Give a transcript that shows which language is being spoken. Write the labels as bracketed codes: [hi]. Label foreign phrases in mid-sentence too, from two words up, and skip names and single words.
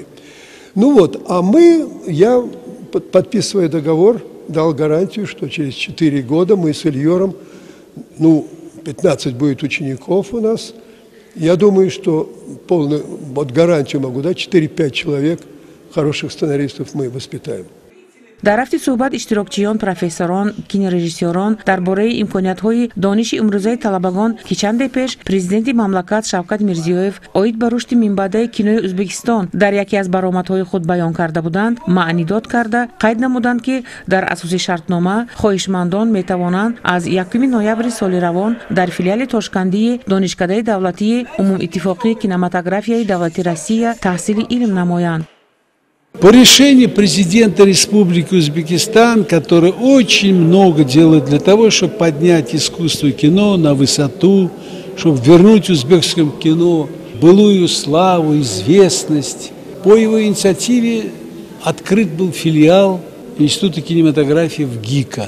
[ru] Ну вот, я, подписывая договор, дал гарантию, что через 4 года мы с Ильёром, 15 будет учеников у нас. Я думаю, что вот гарантию могу дать, 4-5 человек, хороших сценаристов мы воспитаем. [tg] дар рафти суҳбат иштирокчиён, профессорон, кинорежиссёрон дар бораи имкониятҳои дониши имрӯзаи талабагон ки чанде пеш президенти мамлакат Шавкат Мирзиёев оид ба рушди минбаъдаи кинои Ӯзбекистон дар яке аз баромадҳои худ баён карда буданд, маънӣ дод карда қайд намуданд ки дар асоси шартнома хоҳишмандон метавонанд аз 1 ноябри соли равон дар филиали Тошкандии донишкадаи давлатии умумиттифоқии кинематографияи давлати Россия таҳсили илм намоянд. [ru] По решению президента Республики Узбекистан, который очень много делает для того, чтобы поднять искусство кино на высоту, чтобы вернуть узбекскому кино былую славу, известность, по его инициативе открыт был филиал Института кинематографии в ГИКа.